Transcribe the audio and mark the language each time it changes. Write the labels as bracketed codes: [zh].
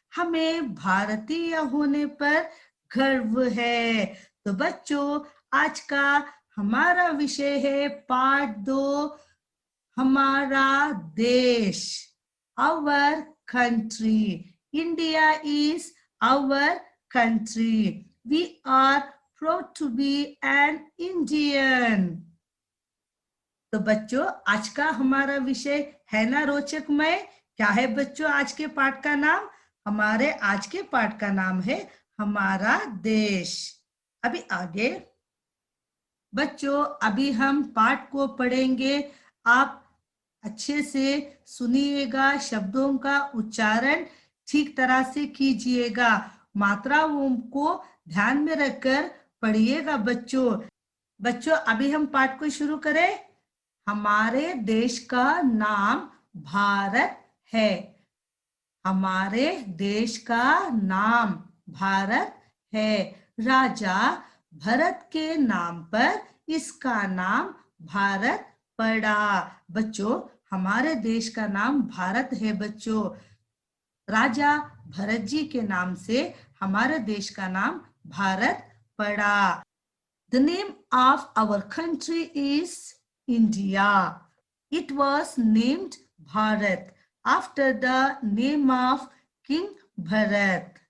[hi] हमें भारतीय होने पर गर्व है। तो बच्चों, आज का हमारा विषय है पार्ट 2, हमारा देश, [en] our country. India is our country. We are proud to be an Indian. [hi] तो बच्चों, आज का हमारा विषय है ना रोचकमय? क्या है बच्चों आज के पाठ का नाम? हमारे आज के पाठ का नाम है हमारा देश। अभी आगे बच्चों, अभी हम पाठ को पढ़ेंगे। आप अच्छे से सुनिएगा, शब्दों का उच्चारण ठीक तरह से कीजिएगा, मात्राओं को ध्यान में रखकर पढ़िएगा बच्चों। बच्चों, अभी हम पाठ को शुरू करें। हमारे देश का नाम भारत है। हमारे देश का नाम भारत है। राजा भरत के नाम पर इसका नाम भारत पड़ा। बच्चों, हमारे देश का नाम भारत है बच्चों। राजा भरत जी के नाम से हमारे देश का नाम भारत पड़ा। [en] The name of our country is India. It was named Bharat after the name of King Bharat.